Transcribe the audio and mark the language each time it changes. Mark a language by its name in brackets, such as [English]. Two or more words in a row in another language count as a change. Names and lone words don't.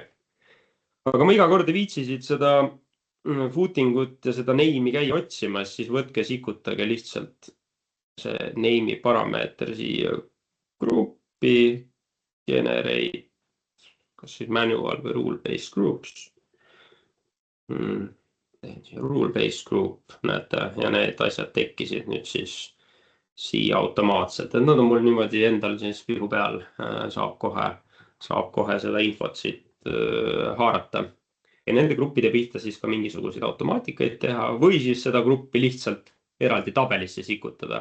[Estonian] Aga ma iga kord ei viitsi siit seda footingut ja seda name'i käia otsimas, siis võtke sikutage lihtsalt see name'i parameeter siia gruppi, generate, kas siis manual või [English] rule-based groups. Rule-based group, [Estonian] näete, ja need asjad tekkisid nüüd siis siia automaatselt, et nad on mul niimoodi endal siis pihu peal, saab kohe seda infot siit haarata. Ja nende gruppide pihta siis ka mingisuguseid automaatikaid teha või siis seda gruppi lihtsalt eraldi tabelisse sikutada.